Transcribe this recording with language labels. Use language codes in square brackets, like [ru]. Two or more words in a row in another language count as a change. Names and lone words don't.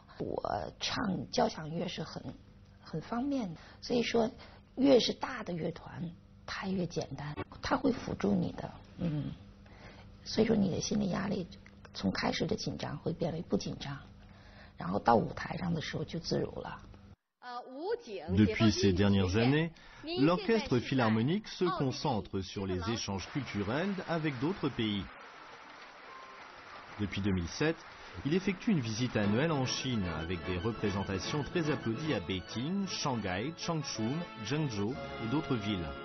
[zh] 我唱交响乐是很方便的，所以说越是大的乐团，它越简单，它会辅助你的，所以说你的心理压力从开始的紧张会变为不紧张，然后到舞台上的时候就自如了。 [fr] Depuis ces dernières années, l'orchestre philharmonique se concentre sur les échanges culturels avec d'autres pays. Depuis 2007, Il effectue une visite annuelle en Chine avec des représentations très applaudies à Pékin, Shanghai, Changchun, Zhengzhou et d'autres villes.